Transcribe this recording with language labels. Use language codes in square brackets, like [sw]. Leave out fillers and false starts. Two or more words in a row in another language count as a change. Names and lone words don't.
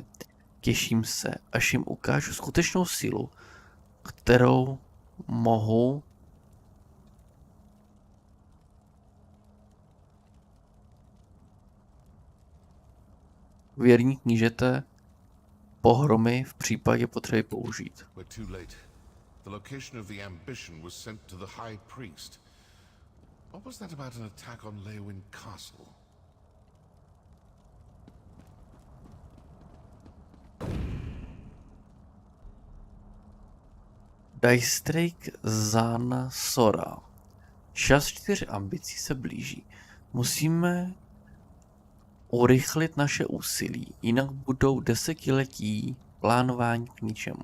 [cs] Těším se, až jim ukážu skutečnou sílu, kterou mohu věrní knížete pohromy v případě potřeby použít. [en] The location of the ambition was sent to the High Priest. What was that about an attack on Leywin Castle? Dajstrik Zana Sora. [cs] Čas 4 ambicí se blíží. Musíme urychlit naše úsilí, jinak budou desetiletí plánování k ničemu.